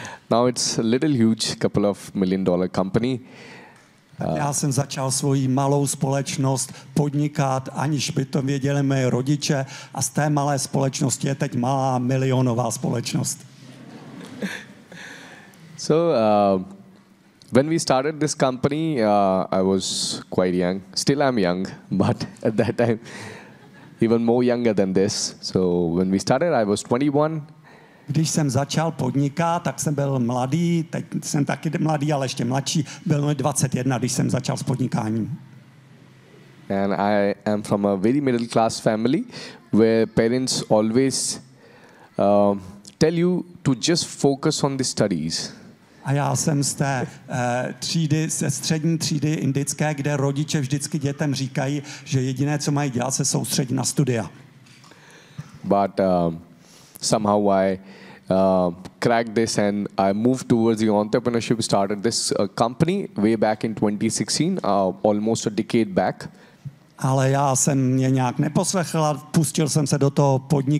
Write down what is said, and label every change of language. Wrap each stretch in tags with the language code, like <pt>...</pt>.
<en>Now it's a little huge, couple of million-dollar company.</en> <cs>Já jsem začal svoji malou společnost podnikat, aniž by to věděli moje rodiče, a z té malé společnosti je teď malá milionová společnost.</cs> <en>So when we started this company, I was quite young. Still I'm young, but at that time even more younger than this. So when we started, I was 21.</en> <cs>Když jsem začal podnikat, tak jsem byl mladý, teď jsem taky mladý, ale ještě mladší, byl mi 21, když jsem začal s podnikáním.</cs> <en>And I am from a very middle class family where parents always tell you to just focus on the studies.</en> <cs>A já jsem z té třídy, ze střední třídy indické, kde rodiče vždycky dětem říkají, že jediné, co mají dělat, se soustředí na studia.</cs> <en>But somehow I cracked this and I moved towards the entrepreneurship, started this company way back in 2016, almost a decade back.</en> <cs>Ale já jsem mě nějak neposlechl a pustil jsem se do toho podnikání.</cs>